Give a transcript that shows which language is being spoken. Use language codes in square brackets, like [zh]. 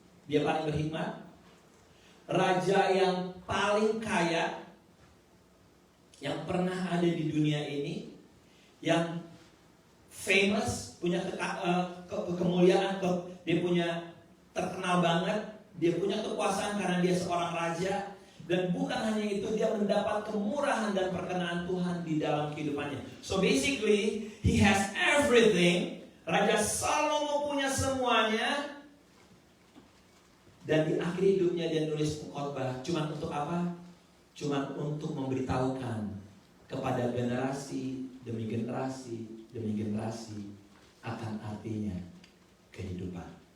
[id] Dia paling berhikmat. Raja yang paling kaya yang pernah ada di dunia ini, yang famous, punya kemuliaan, dia punya terkenal banget, dia punya kekuasaan karena dia seorang raja. Dan bukan hanya itu, dia mendapat kemurahan dan perkenaan Tuhan di dalam kehidupannya. [en] So basically, he has everything. [id] Raja Salomo punya semuanya. Dan di akhir hidupnya dia nulis Pengkhotbah. Cuma untuk apa? cuma untuk memberitahukan kepada generasi demi generasi demi generasi akan artinya kehidupan.